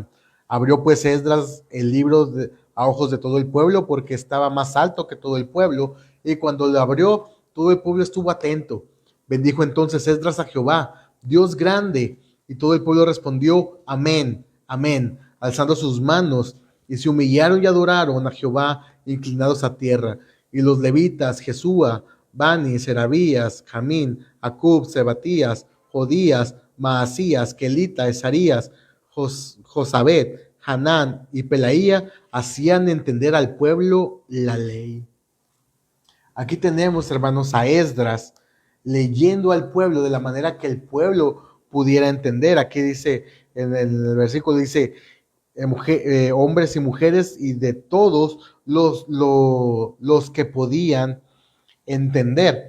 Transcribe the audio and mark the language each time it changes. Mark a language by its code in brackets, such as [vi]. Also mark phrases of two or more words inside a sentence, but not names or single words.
[es] Abrió pues Esdras el libro a ojos de todo el pueblo, porque estaba más alto que todo el pueblo, y cuando lo abrió, todo el pueblo estuvo atento. Bendijo entonces Esdras a Jehová, Dios grande, y todo el pueblo respondió, amén, amén, alzando sus manos, y se humillaron y adoraron a Jehová, inclinados a tierra. Y los levitas, Jesúa, Bani, Serabías, Jamín, Acub, Sebatías, Jodías, Maasías, Kelita, Esarías, Josabet, Hanán y Pelaía, hacían entender al pueblo la ley. Aquí tenemos, hermanos, a Esdras leyendo al pueblo de la manera que el pueblo pudiera entender. Aquí dice, en el versículo dice, hombres y mujeres y de todos los que podían entender.